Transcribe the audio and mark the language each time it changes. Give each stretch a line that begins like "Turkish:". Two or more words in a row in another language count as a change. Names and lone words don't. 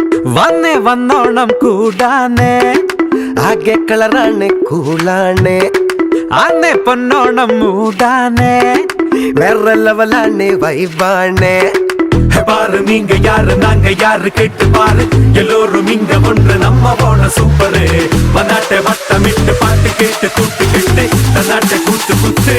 Malayalam: വന്നേ വന്നോണം കൂടാനേ ആകെ കളറാണ് കൂളാണ് അന്നേ പൊന്നോണം മൂടാനേ വേറെ ലെവലാണ് വൈബാണ്
Tamil: பாரு நீங்க யாரு நாங்க யாரு கேட்டு பாரு எல்லோரும் இங்க ஒன்று நம்ம போன சூப்பரு மன்னாட்டை வட்டமிட்டு பாட்டு கேட்டு கூட்டு கிட்டு தன்னாட்டை கூத்து குத்து